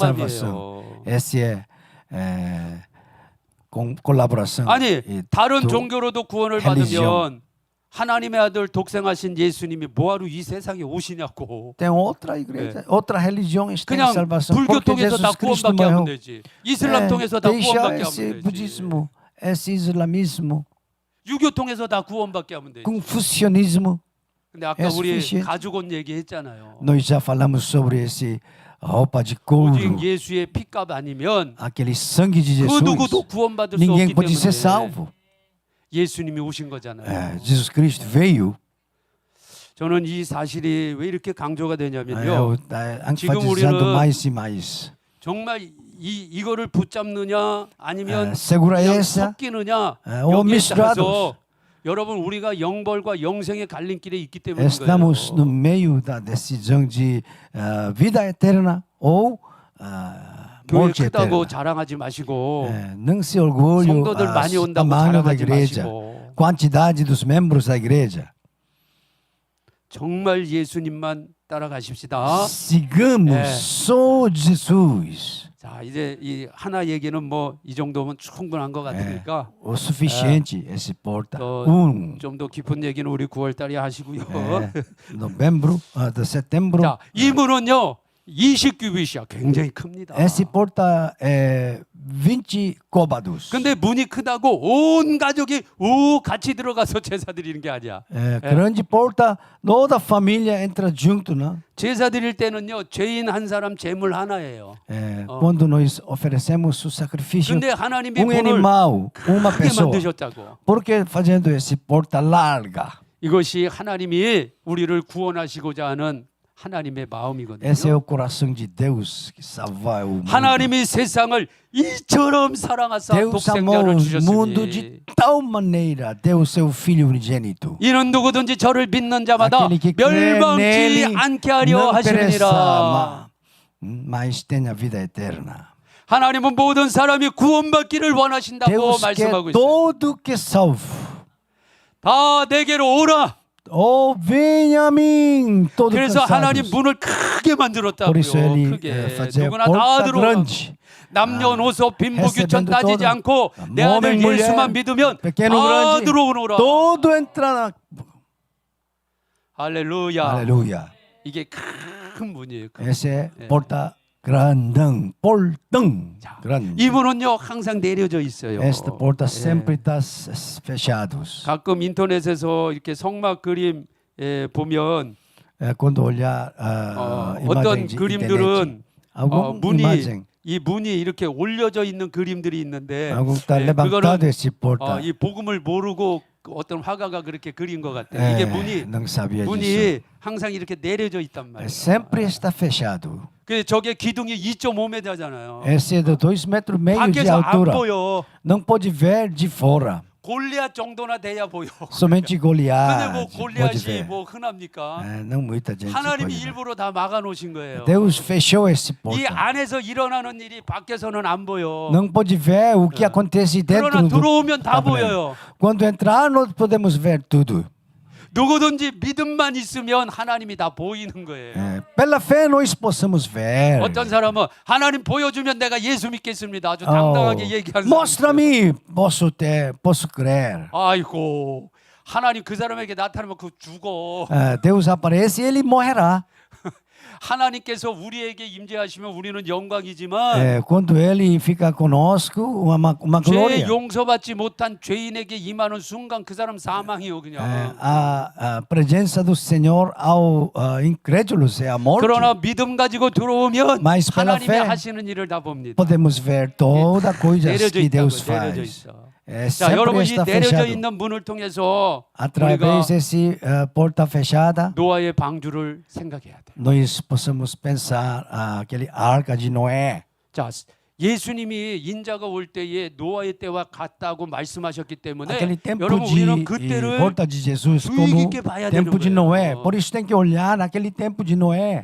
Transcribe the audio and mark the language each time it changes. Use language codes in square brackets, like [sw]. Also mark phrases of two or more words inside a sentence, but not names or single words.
[ko] 통합이에요. [pt] salvação. Esse é com colaboração. [ko] 아니 [pt] e [ko] 다른 [pt] do- [ko] 종교로도 구원을 [pt] religião. [ko] 받으면 하나님의 아들 독생하신 예수님이 뭐하러 이 세상에 오시냐고. [pt] Tem outra igreja, outra religião está em [ko] 그냥 [pt] salvação. [ko] 불교 [pt] Porque [ko] 통해서 다 [pt] Jesus Cristo [ko] 구원받게 하면 [pt] morreu. [ko] 되지. 이슬람 통해서 다 [pt] Deixa [ko] 구원받게 [pt] esse [ko] 하면 되지. [pt] budismo, esse islamismo, [ko] 유교 통해서 다 구원받게 하면 되지. [pt] confucionismo. [ko] 근데 아까 [pt] é [ko] 우리 [pt] suficiente. [ko] 가죽 옷 얘기했잖아요. [pt] Nós já falamos sobre esse roupa de couro, [ko] 오직 예수의 피값 아니면 [pt] aquele sangue de [ko] 그 [pt] Jesus. [ko] 누구도 구원받을 수 [pt] Ninguém [ko] 없기 [pt] pode ser [ko] 때문에 [pt] salvo. [ko] 예수님이 오신 거잖아요. [pt] Jesus Cristo veio. [ko] 저는 이 사실이 왜 이렇게 강조가 되냐면요. [pt] Eu enfatizando [ko] 우리는 [pt] mais e mais. [ko] 정말 이거를 붙잡느냐 아니면 [pt] Segura [ko] 그냥 [pt] essa [ko] 섞이느냐 [pt] ou [ko] 여기에 [pt] misturados. [ko] 따라서 여러분 우리가 영벌과 영생의 갈림길에 있기 때문인 [pt] Estamos no [ko] 거예요. [pt] meio da decisão de vida eterna ou [ko] 교회 [pt] morte [ko] 크다고 [pt] eterna. [ko] 자랑하지 마시고 [pt] Não se orgulhe [ko] 성도들 많이 [pt] o [ko] 온다고 [pt] tamanho da [ko] 자랑하지 [pt] igreja, [ko] 마시고 [pt] quantidade dos membros da igreja. [ko] 정말 예수님만 따라가십시다. [pt] Sigamos É. só Jesus. [ko] 자, 이제 이 하나 얘기는 뭐 이 정도면 충분한 것 같으니까 [pt] O suficiente esse porta. [ko] 좀 더 깊은 얘기는 우리 9월 달에 하시고요. [pt] Novembro, de setembro. [ko] 자, 이 문은요. 20규빗이야. 굉장히 큽니다. [pt] Esse porta é 20 côvados. [ko] 근데 문이 크다고 온 가족이 우 같이 들어가서 제사 드리는 게 아니야. [pt] Grande porta, toda a família entra junto, né? [ko] 제사 드릴 때는요. 죄인 한 사람 제물 하나예요. [pt] Quando nós oferecemos o sacrifício, [ko] 근데 하나님이 [pt] um [ko] 문을 [pt] animal, uma [ko] 크게 [pt] pessoa. [ko] 만드셨다고. [pt] Por que fazendo esse porta larga? [ko] 이것이 하나님이 우리를 구원하시고자 하는 하나님의 마음이거든요. [pt] Esse é o coração de Deus que salva o mundo. [ko] 하나님이 세상을 이처럼 사랑하사 [pt] Deus amou [ko] 독생자를 [pt] o mundo [ko] 주셨으니 [pt] de tal maneira, deu o seu Filho unigênito. [ko] 이는 누구든지 저를 믿는 자마다 [pt] Aquele que crê [ko] 멸망치 [pt] nele [ko] 않게 하려 [pt] não pereça, [ko] 하시느니라. [pt] mas tenha vida eterna. [ko] 하나님은 모든 사람이 구원받기를 원하신다고 [pt] Deus quer [ko] 말씀하고 있어요. [pt] todo que salvo. [ko] 다 내게로 오라. [pt] Oh, venha a mim, todos [ko] 그래서 하나님 [pt] cansados. [ko] 문을 크게 만들었다고요. [pt] Por isso ele [ko] 크게 [pt] fazia [ko] 누구나 다 [pt] porta [ko] 들어오고 [pt] grande. [ko] 남녀노소 빈부귀천 [pt] recebendo [ko] 따지지 [pt] todo. [ko] 않고 내 아들 [pt] Homem, mulher, [ko] 예수만 믿으면 [pt] pequeno, [ko] 다 [pt] grande, [ko] 들어오노라. [pt] todo entra na... [ko] 할렐루야. [pt] Aleluia. [ko] 이게 큰 문이에요. [pt] Esse é porta grandão, portão grande. [ko] 이 문은요 항상 내려져 있어요. [pt] Esta porta [ko] 예. [pt] sempre está fechados. [ko] 가끔 인터넷에서 이렇게 성막 그림 보면 [pt] Quando olhar [ko] 어떤 [pt] imagem de [ko] 그림들은 [pt] internet, alguma [ko] 문이 [pt] imagem, [ko] 이 문이 이렇게 올려져 있는 그림들이 있는데 [pt] algum está [ko] 예, [pt] levantado esse porta. [ko] 이 복음을 모르고 어떤 화가가 그렇게 그린 것 같아요. 이게 문이 [pt] não sabia disso. [ko] 문이 항상 이렇게 내려져 있단 말이에요. [pt] Sempre está fechado. [ko] 그 저게 기둥이 2.5m잖아요. [pt] Esse é de 2,5 metros de [ko] 밖에서 안 [pt] altura. [ko] 보여. [pt] Não pode ver de fora. [ko] 골리앗 정도나 돼야 보여. [pt] Somente [ko] 근데 [pt] Goliat [ko] 뭐 [pt] pode [ko] 골리앗이 [pt] ver. [ko] 뭐 흔합니까? [pt] Não muita gente [ko] 하나님이 [pt] pode ver. [ko] 일부러 다 막아 놓으신 거예요. [pt] Deus fechou esse [ko] 이 [pt] portão. [ko] 안에서 일어나는 일이 밖에서는 안 보여. [pt] Não pode ver o que acontece dentro [ko] 그러나 [pt] do [ko] 들어오면 다 [pt] tabernáculo. [ko] 보여요. [pt] Quando entrar, nós podemos ver tudo. [ko] 누구든지 믿음만 있으면 하나님이 다 보이는 거예요. [pt] Pela fé, nós possamos ver. [ko] 어떤 사람은 하나님 보여주면 내가 예수 믿겠습니다. 아주 [pt] Oh, [ko] 당당하게 얘기하는 사람. [pt] mostra-me, posso crer. [ko] 아이고 하나님 그 사람에게 나타나면 그 죽어. [pt] Deus aparece e ele morrerá. [ko] 하나님께서 우리에게 임재하시면 우리는 영광이지만 [pt] Quando ele fica conosco, uma [ko] 죄 [pt] glória. [ko] 용서받지 못한 죄인에게 임하는 순간 그 사람 사망이요 그냥. [pt] A presença do Senhor ao incrédulos é a morte. [ko] 그러나 믿음 가지고 들어오면 [pt] Mas pela [ko] 하나님이 [pt] fé, [ko] 하시는 일을 다 봅니다. [pt] Podemos ver toda coisa [ko] 내려져 [pt] que [ko] 있다고 [pt] Deus [ko] 내려져 [pt] faz. [ko] 있어. [pt] É, [ko] 자, [pt] sempre [ko] 여러분 이 [pt] está [ko] 내려져 [pt] fechado. [ko] 있는 문을 통해서 우리가 [pt] Através desse porta fechada, [ko] 노아의 방주를 생각해야 돼. [pt] nós possamos pensar aquele arca de Noé. [ko] 자, 예수님이 인자가 올 때에 노아의 때와 같다고 말씀하셨기 때문에 [pt] Aquele tempo [ko] 여러분 [pt] de [ko] 우리는 그때를 [pt] porta de Jesus [ko] 주의 [pt] como [ko] 깊게 봐야 되는 [pt] tempo de [ko] 거예요. [pt] Noé. Por isso tem que olhar naquele tempo de Noé.